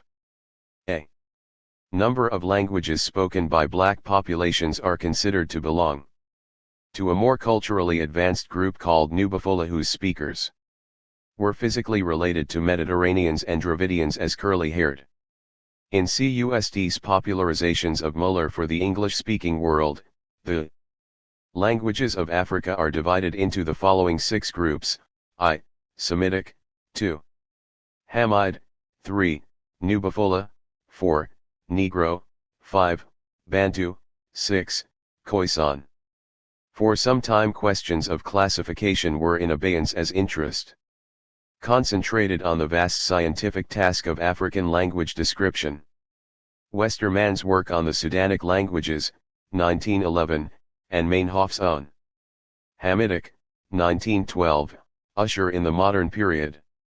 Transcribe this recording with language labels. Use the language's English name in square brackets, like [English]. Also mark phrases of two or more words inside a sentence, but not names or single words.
[English] A number of languages spoken by black populations are considered to belong to a more culturally advanced group called Nubafola, whose speakers were physically related to Mediterraneans and Dravidians as curly-haired. In CUSD's popularizations of Muller for the English-speaking world, the languages of Africa are divided into the following 6 groups: I. Semitic, 2. Hamite, 3. Nubafola, 4. Negro, 5. Bantu, 6. Khoisan. For some time questions of classification were in abeyance as interest concentrated on the vast scientific task of African language description. Westermann's work on the Sudanic languages, 1911, and Meinhof's on Hamitic, 1912, usher in the modern period.